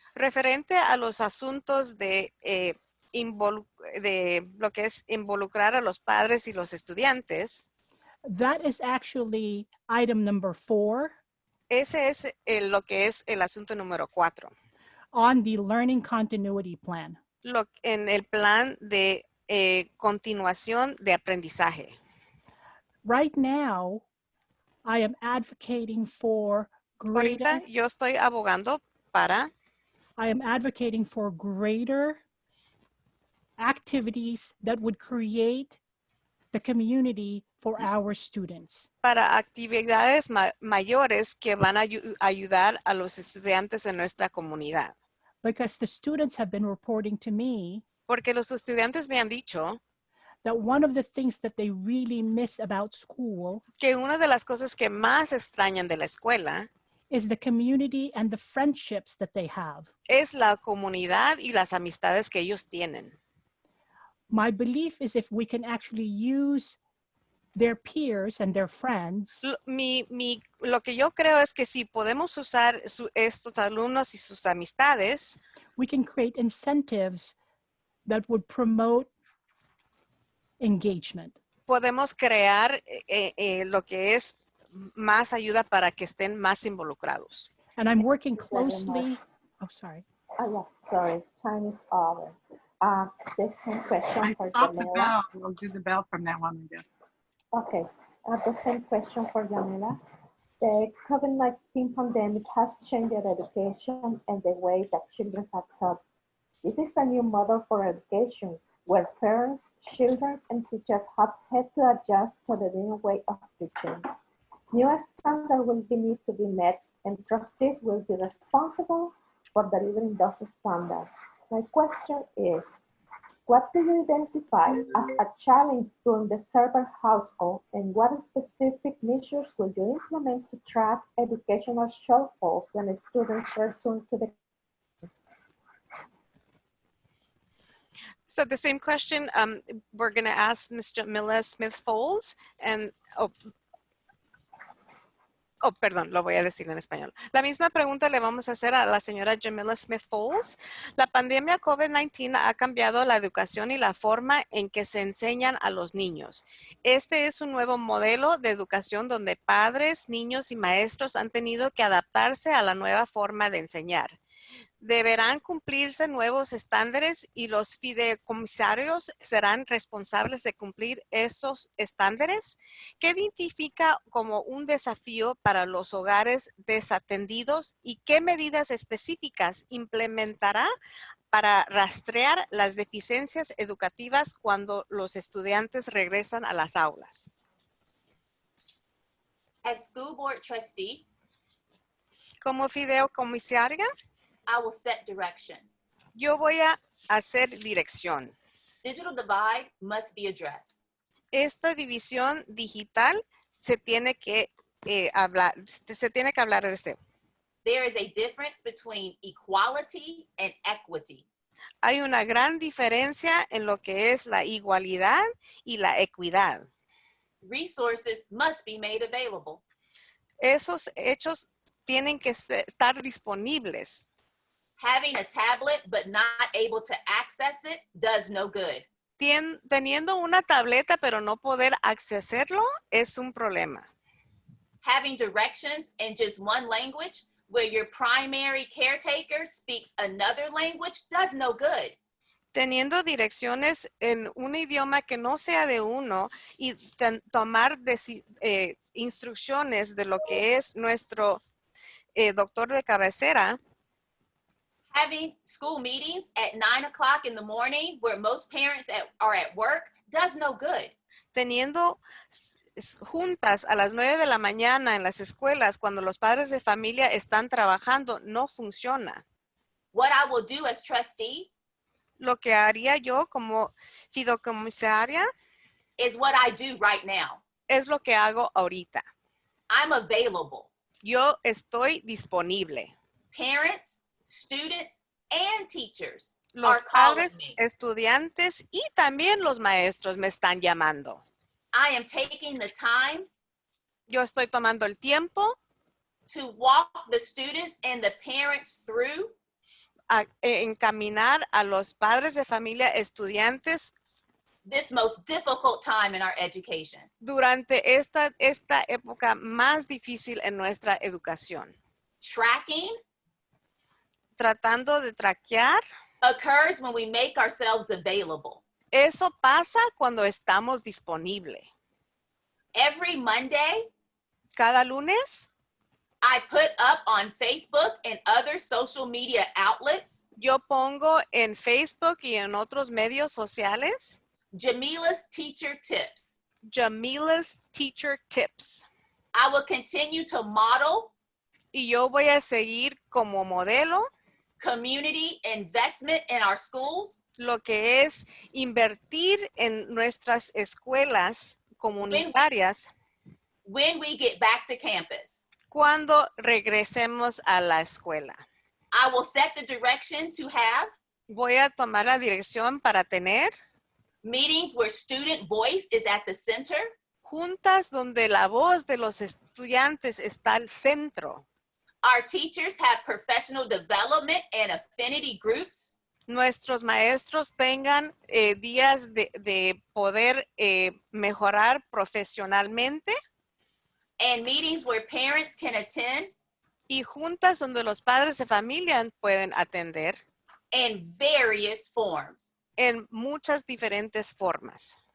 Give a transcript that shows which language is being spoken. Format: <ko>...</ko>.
<es>Referente a los asuntos de lo que es involucrar a los padres y los estudiantes,</es> <en>that is actually item number 4</en> <es>ese es lo que es el asunto número 4.</es> <en>on the learning continuity plan.</en> <es>En el plan de continuación de aprendizaje.</es> <en>Right now, I am advocating for greater,</en> <es>Ahorita yo estoy abogando para</es> <en>I am advocating for greater activities that would create the community for our students.</en> <es>para actividades mayores que van a ayudar a los estudiantes en nuestra comunidad.</es> <en>Because the students have been reporting to me</en> <es>Porque los estudiantes me han dicho</es> <en>that one of the things that they really miss about school</en> <es>que una de las cosas que más extrañan de la escuela</es> <en>is the community and the friendships that they have.</en> <es>es la comunidad y las amistades que ellos tienen.</es> <en>My belief is if we can actually use their peers and their friends,</en> <es>Lo que yo creo es que si podemos usar estos alumnos y sus amistades,</es> <en>we can create incentives that would promote engagement.</en> <es>podemos crear lo que es más ayuda para que estén más involucrados.</es> <en>And I'm working closely. Oh, sorry. Yeah, sorry, time is over. The same question I for stopped the Jamila. bell. We'll do the bell from now on, I guess. Okay, the same question for Jamila. The COVID-19 pandemic has changed education and the way that children are taught. This is a new model for education where parents, children, and teachers have had to adjust to the new way of teaching. New standards will need to be met, and trustees will be responsible for delivering those standards. My question is, what do you identify as a challenge during the server household, and what specific measures will you implement to track educational shortfalls when students return to the So the same question, we're going to ask Ms.</en> <es>Jamila Smith-Folds, and perdón, lo voy a decir en español. La misma pregunta le vamos a hacer a la señora Jamila Smith-Folds. La pandemia COVID-19 ha cambiado la educación y la forma en que se enseñan a los niños. Este es un nuevo modelo de educación donde padres, niños y maestros han tenido que adaptarse a la nueva forma de enseñar. Deberán cumplirse nuevos estándares y los fideicomisarios serán responsables de cumplir esos estándares. ¿Qué identifica como un desafío para los hogares desatendidos y qué medidas específicas implementará para rastrear las deficiencias educativas cuando los estudiantes regresan a las aulas?</es> <en>As school board trustee,</en> <es>Como fideicomisaria,</es> <en>I will set direction.</en> <es>yo voy a hacer dirección.</es> <en>Digital divide must be addressed.</en> <es>Esta división digital se tiene que hablar de esto.</es> <en>There is a difference between equality and equity.</en> <es>Hay una gran diferencia en lo que es la igualdad y la equidad.</es> <en>Resources must be made available.</en> <es>Esos hechos tienen que estar disponibles.</es> <en>Having a tablet but not able to access it does no good.</en> <es>Teniendo una tableta pero no poder accesarlo es un problema.</es> <en>Having directions in just one language where your primary caretaker speaks another language does no good.</en> <es>Teniendo direcciones en un idioma que no sea de uno y tomar instrucciones de lo que es nuestro doctor de cabecera,</es> <en>having school meetings at 9 o'clock in the morning where most parents are at work does no good.</en> <es>teniendo juntas a las 9 de la mañana en las escuelas cuando los padres de familia están trabajando, no funciona.</es> <en>What I will do as trustee</en> <es>Lo que haría yo como fideicomisaria</es> <en>is what I do right now.</en> <es>es lo que hago ahorita.</es> <en>I'm available.</en> <es>Yo estoy disponible.</es> <en>Parents, students, and teachers</en> <es>Los</es> <en>are calling</en> <es>padres,</es> <en>me.</en> <es>estudiantes y también los maestros me están llamando.</es> <en>I am taking the time</en> <es>Yo estoy tomando el tiempo</es> <en>to walk the students and the parents through</en> <es>a encaminar a los padres de familia, estudiantes,</es> <en>this most difficult time in our education.</en> <es>durante esta época más difícil en nuestra educación.</es> <en>Tracking</en> <es>Tratando de traquear,</es> <en>occurs when we make ourselves available.</en> <es>eso pasa cuando estamos disponibles.</es> <en>Every Monday,</en> <es>Cada lunes</es> <en>I put up on Facebook and other social media outlets</en> <es>yo pongo en Facebook y en otros medios sociales</es> <en>Jamila's teacher tips. Jamila's Teacher Tips. I will continue to model</en> <es>Y yo voy a seguir como modelo</es> <en>community investment in our schools</en> <es>lo que es invertir en nuestras escuelas comunitarias</es> <en>when we get back to campus.</en> <es>cuando regresemos a la escuela.</es> <en>I will set the direction to have</en> <es>Voy a tomar la dirección para tener</es> <en>meetings where student voice is at the center,</en> <es>juntas donde la voz de los estudiantes está al centro.</es> <en>our teachers have professional development and affinity groups,</en> <es>Nuestros maestros tengan días de poder mejorar profesionalmente</es> <en>and meetings where parents can attend</en> <es>y juntas donde los padres de familia pueden atender</es> <en>in various forms.</en> <es>en muchas diferentes formas.</es>